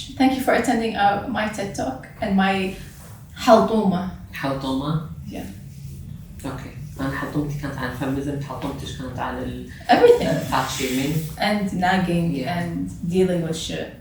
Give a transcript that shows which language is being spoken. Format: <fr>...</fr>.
<en>Thank you for attending my TED Talk and my حلطومة.</en> <ar>حلطومة؟</ar> <en>Yeah. Okay.</en> <ar>أنا حلطومتي كانت عن feminism، حلطومتش كانت عن</ar> <en>everything. fat shaming. And nagging and dealing with shit.</en>